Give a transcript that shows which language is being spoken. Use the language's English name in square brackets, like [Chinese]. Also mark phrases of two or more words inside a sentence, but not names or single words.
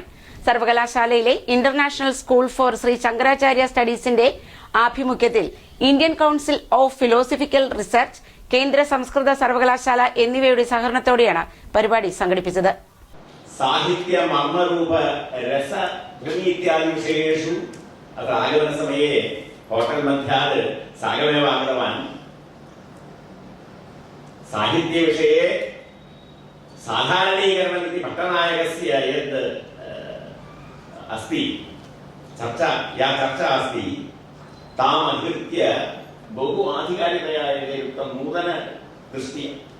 [Malayalam] സർവകലാശാലയിലെ ഇന്റർനാഷണൽ സ്കൂൾ ഫോർ ശ്രീ ശങ്കരാചാര്യ സ്റ്റഡീസിന്റെ ആഭിമുഖ്യത്തിൽ ഇന്ത്യൻ കൌൺസിൽ ഓഫ് ഫിലോസഫിക്കൽ റിസർച്ച്, കേന്ദ്ര സംസ്കൃത സർവകലാശാല എന്നിവയുടെ സഹകരണത്തോടെയാണ് പരിപാടി സംഘടിപ്പിച്ചത്. [Sanskrit] സാഹിത്യ മർമ്മരൂപ രസ ധ്വനി ഇത്യാദി വിഷയേഷു अत्र आगमनसमये होटेल् मध्यात् सागमेव आगतवान्. साहित्यविषये साधारणीकरणम् इति भट्टनायकस्य यत् अस्ति चर्चा अस्ति ताम् अधिकृत्य बहु आधिकारिकतया युक्तं नूतनदृष्ट्या